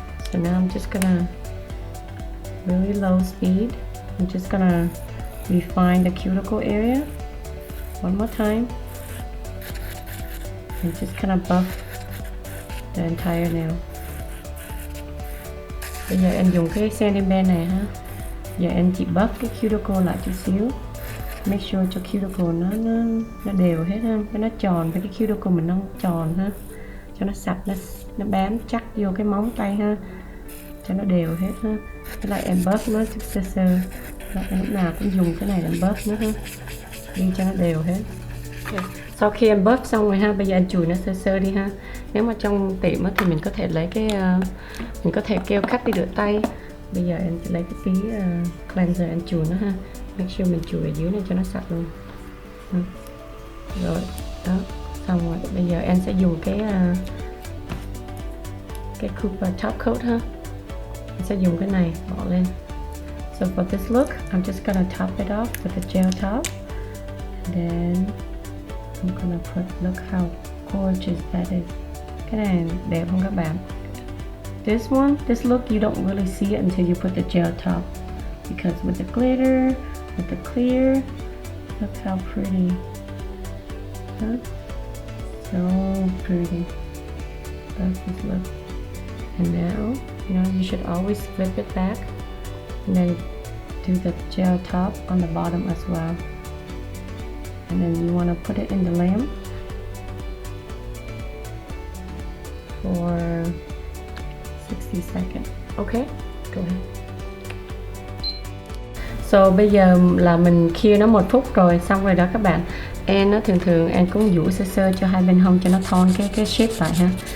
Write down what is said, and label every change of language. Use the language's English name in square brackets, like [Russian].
[English] So now I'm just gonna really low speed. I'm just gonna refine the cuticle area one more time and just kind of buff the entire nail. [Vietnamese] Bây giờ em dùng cái sanding band này ha. Giờ em chỉ buff cái cuticle lại chút xíu. [English] Make sure [Vietnamese] cho cuticle nó đều hết ha, cho nó tròn với cái cuticle mình nó tròn ha, cho nó sạch, nó bám chắc vô cái móng tay ha, cho nó đều hết ha. Với lại em buff nó sơ sơ, em lúc nào cũng dùng cái này làm buff nữa ha, đi cho nó đều hết. Okay. Sau khi em buff xong rồi ha, bây giờ anh chùi nó sơ sơ đi ha. Nếu mà trong tiệm thì mình có thể lấy cái mình có thể kêu khách đi rửa tay. Bây giờ em sẽ lấy cái tí cleanser anh chùi nó ha. [English] Make sure [Vietnamese] mình chùi ở dưới này cho nó sạch luôn. Rồi, đó, xong rồi. Bây giờ em sẽ dùng cái cái Cooper top coat ha. Mình sẽ dùng cái này bỏ lên. [English] So for this look, I'm just gonna top it off with a gel top. And then I'm gonna put, look how gorgeous that is. [Vietnamese] Cái này đẹp không các bạn? [English] This one, this look, you don't really see it until you put the gel top. Because with the glitter, with the clear, look how pretty. Huh? So pretty. Love this look. And now, you know, you should always flip it back and then do the gel top on the bottom as well. And then you want to put it in the lamp for 60 seconds. Okay, go ahead. [Vietnamese] So bây giờ là mình cure nó 1 phút rồi, xong rồi đó các bạn. And nó thường An cũng duỗi sơ sơ cho hai bên hông cho nó thon cái shape lại ha.